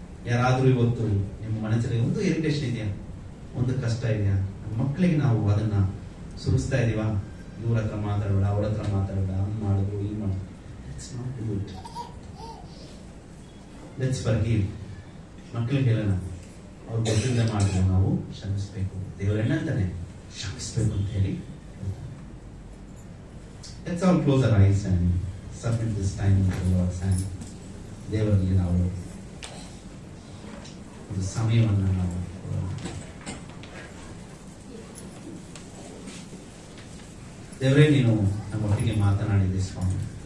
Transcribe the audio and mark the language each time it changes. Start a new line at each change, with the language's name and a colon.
Kannada: ಯಾರಾದ್ರೂ ಇವತ್ತು ನಿಮ್ಮ ಮನಸ್ಸಲ್ಲಿ ಒಂದು ಇರಿಟೇಷನ್ ಇದೆಯಾ, ಒಂದು ಕಷ್ಟ ಇದೆಯಾ, ನಮ್ಮ ಮಕ್ಕಳಿಗೆ ನಾವು ಅದನ್ನ ಸುರಿಸ್ತಾ ಇದೀವಾ, ಇವ್ರ ಹತ್ರ ಮಾತಾಡಬೇಡ, ಅವ್ರ ಹತ್ರ ಮಾತಾಡಬೇಡ, ಹಂಗ್ ಮಾಡಿದ್ರು ಈ ಮಾಡಿದ್ರು.
English: Let's not do it. Let's forgive.
Kannada: ಮಕ್ಕಳಿಗೆ ಹೇಳೋಣ, ಅವ್ರು ಗೊತ್ತಿಲ್ಲದೆ ಮಾಡಿದ್ರು ನಾವು ಕ್ಷಮಿಸ್ಬೇಕು. ದೇವರೆಣ್ಣಂತಾನೆ ಕ್ಷಮಿಸ್ಬೇಕು ಅಂತ ಹೇಳಿ.
English: Let's all close our eyes and submit this time into the Lord's hand.
Kannada: ದೇವರಲ್ಲಿ ನಾವು ಒಂದು ಸಮಯವನ್ನು ನಾವು ದೇವರೇ, ನೀನು ನಮ್ಮೊಟ್ಟಿಗೆ ಮಾತನಾಡಿದೆ ಸ್ವಾಮಿ.